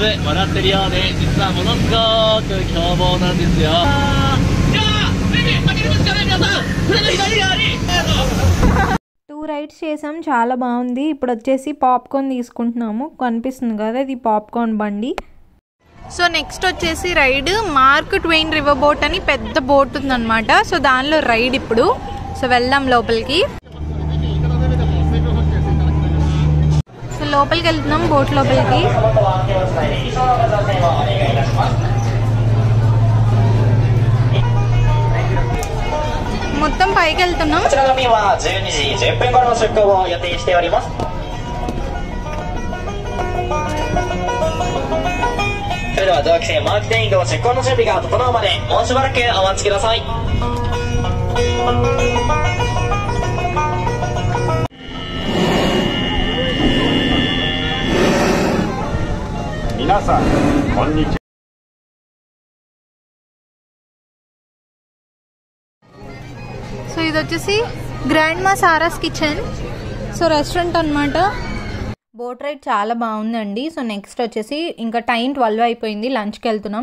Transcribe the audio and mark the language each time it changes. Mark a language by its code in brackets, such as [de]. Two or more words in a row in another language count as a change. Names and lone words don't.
[ja] 笑ってるようで実はものすごく凶暴なんですよ。いやー、ベビー、負けるんですかね皆さん。それの左側に [te] 2 రైడ్స్ చేసాం, చాలా బాగుంది. ఇప్పుడు వచ్చేసి పాప్కార్న్ తీసుకుంటున్నాము. కనిపిస్తుంది కదా, ఇది పాప్కార్న్ బండి. సో నెక్స్ట్ వచ్చేసి రైడ్ మార్క్ ట్వెయిన్ రివర్ బోట్ అని పెద్ద బోట్ ఉందన్నమాట. సో దానిలో రైడ్ ఇప్పుడు. సో వెళ్దాం లోపలికి. సో లోపలికి వెళ్తున్నాం, బోట్ లోపలికి. మొత్తం పైకి వెళ్తున్నాం. [ja] それでは同期生マークテイングチェックの準備が整うまでもうしばらくお待ちください。皆さんこんにちは。 [te] సో ఇది వచ్చేసి గ్రాండ్ మా సారాస్ కిచెన్. సో రెస్టారెంట్ అన్నమాట. బోట్ రైడ్ చాలా బాగుందండి. సో నెక్స్ట్ వచ్చేసి ఇంకా టైం 12 అయిపోయింది, లంచ్కి వెళ్తున్నాం.